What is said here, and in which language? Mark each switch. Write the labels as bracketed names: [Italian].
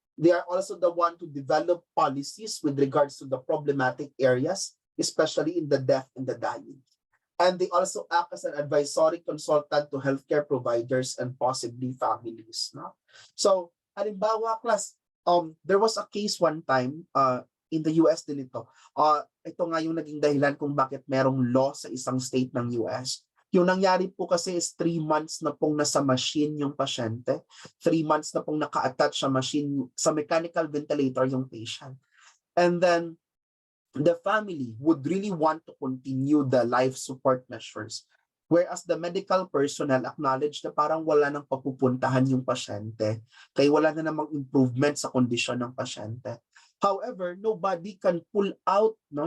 [English] They are also the one to develop policies with regards to the problematic areas, especially in the death and the dying. And they also act as an advisory consultant to healthcare providers and possibly families. No? So, halimbawa, class, there was a case one time in the US din ito. [Filipino] Ito nga yung naging dahilan kung bakit merong law sa isang state ng US. Yung nangyari po kasi is 3 months na pong nasa machine yung pasyente. 3 months na pong naka-attach sa machine, sa mechanical ventilator yung patient. [English] And then, the family would really want to continue the life support measures. Whereas the medical personnel acknowledge [Filipino] na parang wala nang papupuntahan yung pasyente. Kaya wala na namang improvement sa kondisyon ng pasyente. [English] However, nobody can pull out, no?